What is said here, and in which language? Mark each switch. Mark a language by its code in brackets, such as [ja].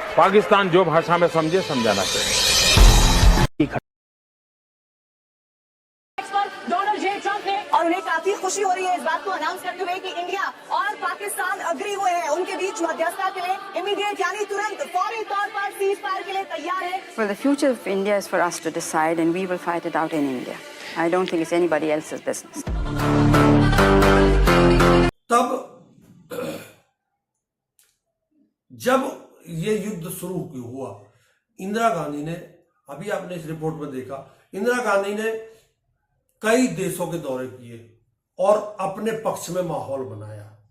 [hi] पाकिस्तान जो भाषा में समझे समझाना चाहिए। डोनाल्ड जे ट्रंप ने, और उन्हें काफी खुशी हो रही है इस बात को अनाउंस करते हुए कि इंडिया और पाकिस्तान अग्री हुए हैं, उनके बीच मध्यस्थता के लिए इमीडिएट यानी तुरंत फौरी तौर पर सीज फायर के लिए तैयार है। [en] Well, the future of India is for us to decide, and we will fight it out in India. I don't think it's anybody else's business. [hi] तब जब ये युद्ध शुरू हुआ, इंदिरा गांधी ने, अभी आपने इस रिपोर्ट में देखा, इंदिरा गांधी ने कई देशों के दौरे किए और अपने पक्ष में माहौल बनाया।